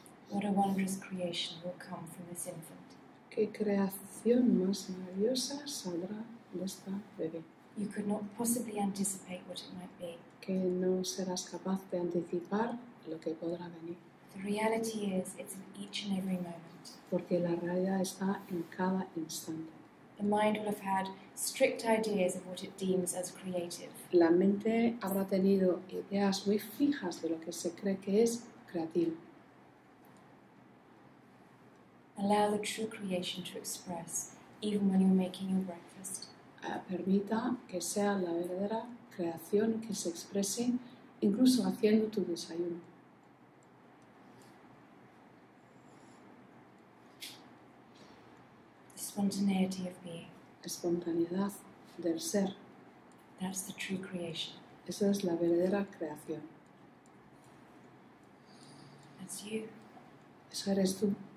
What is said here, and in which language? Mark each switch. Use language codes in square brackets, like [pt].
[en] What a wondrous creation will come from this infant. [es] ¿Qué creación más maravillosa saldrá de esta bebé? [en] You could not possibly anticipate what it might be. [es] Que no serás capaz de anticipar lo que podrá venir. [en] The reality is, it's in each and every moment. [es] Porque la realidad está en cada instante. [en] The mind will have had strict ideas of what it deems as creative. [es] La mente habrá tenido ideas muy fijas de lo que se cree que es creativo. [en] Allow the true creation to express, even when you're making your breakfast. [es] Permita que sea la verdadera creación que se exprese incluso haciendo tu desayuno. [en] The spontaneity of being. [es] Espontaneidad del ser. [en] That's the true creation. [es] Esa es la verdadera creación. [en] That's you. [es] Eso eres tú.